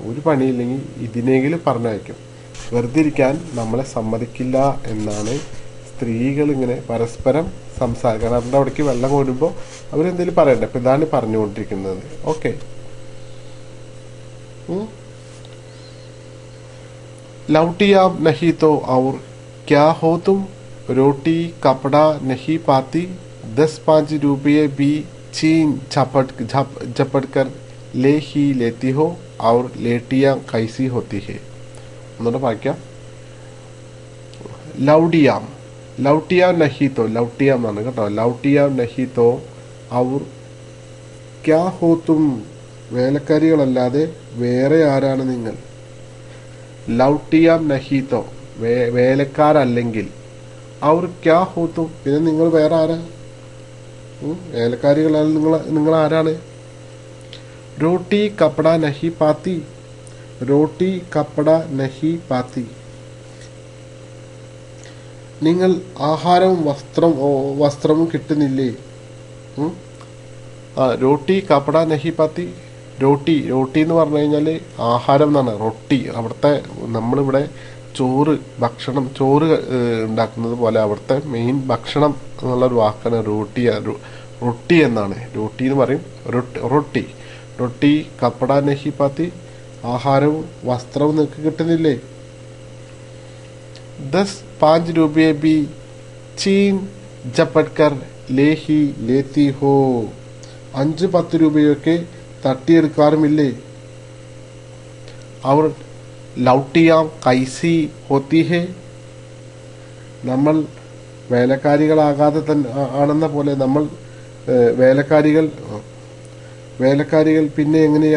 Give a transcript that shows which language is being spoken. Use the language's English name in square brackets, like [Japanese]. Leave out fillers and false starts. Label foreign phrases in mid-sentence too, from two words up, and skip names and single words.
[Malayalam] ഒരു പണിയില്ലെങ്കിൽ ഇതിനെങ്കിലും പറഞ്ഞയക്കും. വെറുതെ ഇരിക്കാൻ നമ്മളെ സമ്മതിക്കില്ല എന്നാണ് സ്ത്രീകൾ ഇങ്ങനെ പരസ്പരം സംസാരിക്കണം. അവരുടെ അവിടേക്ക് വെള്ളം കോരുമ്പോൾ അവരെന്തെങ്കിലും പറയണ്ടേ. അപ്പം ഇതാണ് പറഞ്ഞുകൊണ്ടിരിക്കുന്നത്. ഓക്കെ, [Hindi] लौटियाम नहीं तो और क्या हो तुम, रोटी कपड़ा नहीं पाती, 10-5 रुपये भी छीन झपट कर ले ही लेती हो, और लेटियां कैसी होती है. [Malayalam] ഒന്നുകൂടെ വായിക്കാം. [Hindi] लौडियां लौटियां नहीं तो, लौटियां [Malayalam] എന്നാണ് കേട്ടോ. [Hindi] लौटियां नहीं तो और क्या हो तुम, [Malayalam] വേലക്കാരികളല്ലാതെ വേറെ ആരാണ് നിങ്ങൾ. [Hindi] लौटियां नहीं तो, വേലക്കാരല്ലെങ്കിൽ. और क्या हो तुम, [Malayalam] പിന്നെ നിങ്ങൾ വേറെ ആരാ. വേലക്കാരികളല്ല, നിങ്ങൾ ആരാണ്. [Hindi] रोटी कपड़ा नहीं पाती, रोटी कपड़ा नहीं पाती. [Malayalam] നിങ്ങൾ ആഹാരവും വസ്ത്രവും കിട്ടുന്നില്ലേ. [Hindi] रोटी कपड़ा नहीं पाती. [Malayalam] റോട്ടി എന്ന് പറഞ്ഞു കഴിഞ്ഞാൽ ആഹാരം എന്നാണ്. റൊട്ടി അവിടുത്തെ നമ്മളിവിടെ ഭക്ഷണം ചോറ് ഉണ്ടാക്കുന്നത് പോലെ അവിടുത്തെ മെയിൻ ഭക്ഷണം എന്നുള്ളൊരു വാക്കാണ് റൊട്ടി എന്നാണ്. റോട്ടി എന്ന് പറയും. [Hindi] रोटी रोटी कपड़ा नहीं पाती, [Malayalam] ആഹാരവും വസ്ത്രവും നിങ്ങൾക്ക് കിട്ടുന്നില്ലേ. [Hindi] 10-5 रुपये भी छीन झपट कर ले ही लेती हो, [Malayalam] 5-10 രൂപയൊക്കെ തട്ടിയെടുക്കാറുമില്ലേ. അവർ [Hindi] लौटियां कैसी होती है, [Malayalam] നമ്മൾ വേലക്കാരികളാകാതെ തന്നെ ആണെന്ന പോലെ നമ്മൾ വേലക്കാരികൾ പിന്നെ എങ്ങനെയാ.